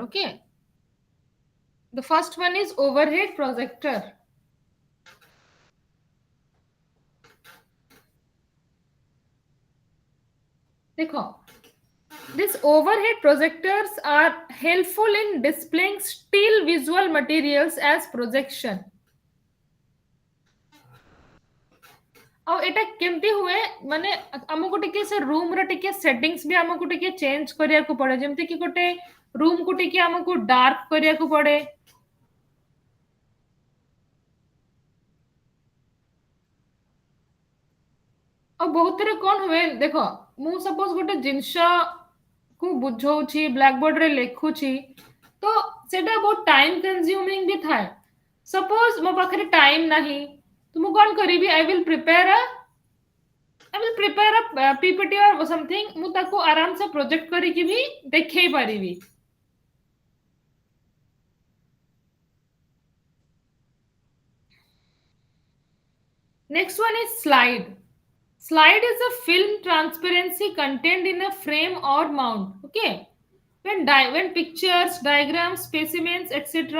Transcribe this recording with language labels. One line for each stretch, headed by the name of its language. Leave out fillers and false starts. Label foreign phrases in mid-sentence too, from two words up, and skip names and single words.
English: Okay, the first one is overhead projector.
Hindi: देखो
English: These overhead projectors are helpful in displaying still visual materials as projection.
Odia: ଆଉ ଏଟା କେମିତି ହୁଏ ମାନେ ଆମକୁ ଟିକେ ସେ ରୁମ ର ଟିକେ ସେଟିଂସ୍ ବି ଆମକୁ ଟିକେ ଚେଞ୍ଜ କରିବାକୁ ପଡେ ଯେମିତି କି ଗୋଟେ ରୁମ କୁ ଟିକେ ଆମକୁ ଡାର୍କ କରିବାକୁ ପଡେ ଆଉ ବହୁତ ଥର କଣ ହୁଏ ଦେଖ ମୁଁ ସପୋଜ ଗୋଟେ ଜିନିଷ କୁ ବୁଝଉଛି ବ୍ଲାକ୍ ବୋର୍ଡ ରେ ଲେଖୁଛି ତ ସେଟା ବହୁତ
English: time consuming
Odia: ବି ଥାଏ ସପୋଜ ମୋ ପାଖରେ ଟାଇମ ନାହିଁ ତ ମୁଁ କଣ କରିବି
English: I will prepare a PPT or something
Odia: ମୁଁ ତାକୁ ଆରାମ ସେ ପ୍ରୋଜେକ୍ଟ କରିକି ବି ଦେଖେଇ ପାରିବି
English: next one is slide. Slide is a film transparency contained in a frame or mount. Okay. When pictures, diagrams, specimens, etc.